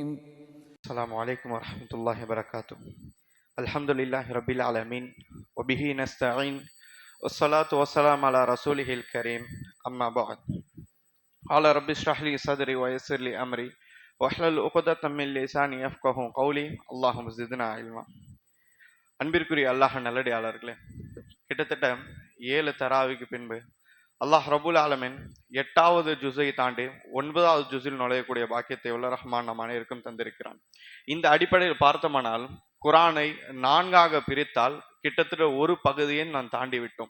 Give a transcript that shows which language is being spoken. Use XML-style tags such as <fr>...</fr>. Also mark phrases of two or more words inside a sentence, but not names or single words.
<ar>السلام عليكم ورحمة الله وبركاته. الحمد لله رب العالمين وبه نستعين والصلاة والسلام على رسوله الكريم أما بعد. قال رب اشرح لي صدري ويسر لي أمري واحلل عقدة من لساني يفقهوا قولي اللهم زدنا علما.</ar> <ta>அன்பிற்குரிய அல்லாஹ் நல்லடியாளர்களே, கிட்டத்தட்ட 7 தராவிக்கு பின்பு அல்லாஹ்</ta> <ar>رب العالمين</ar> <ta>8வது ஜுஸை தாண்டி 9வது ஜுஸில் நுழையக்கூடிய பாக்கியத்தை உள்ள ரஹ்மான் நம் அனைவருக்கும் தந்திருக்கிறான். இந்த அடிப்படையில் பார்த்தோமானால் குரானை 4ஆக பிரித்தால் கிட்டத்தட்ட ஒரு பகுதியை நாம் தாண்டி விட்டோம்.</ta>